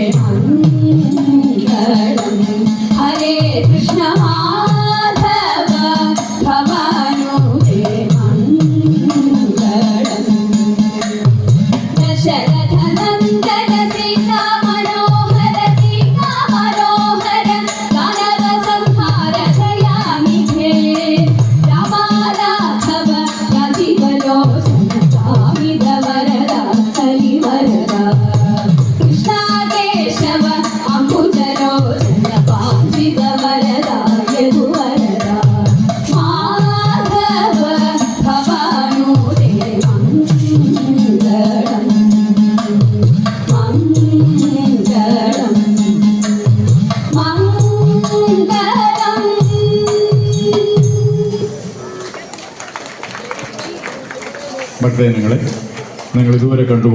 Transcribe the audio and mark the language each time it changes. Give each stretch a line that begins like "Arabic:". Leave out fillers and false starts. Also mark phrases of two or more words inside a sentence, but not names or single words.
Sanskrit: മംഗളം ഹരേ കൃഷ്ണ മാധവ ഭവാനുദേ മംഗളം ദശരഥ നന്ദന സീതാ മനോഹര ദാനവ സംഹാര ദയാനിധേ രാമാരാഘവ രാജീവലോചന കാമിത വരദ ഹരിവരദ കൃഷ്ണ കേശವ ಅಂಬುಜಲೋಚನ ಪಾಂಚಿತ ವರದ ಯದುವರದ ಮಾಧವ ಭವಾನುದೇ ಮಂಗಳಂ ಮಂಗಳಂ ಮಂಗಳಂ
Malayalam: ഭക്തജനങ്ങളെ, നിങ്ങൾ ഇതുവരെ കണ്ടുകൊണ്ട്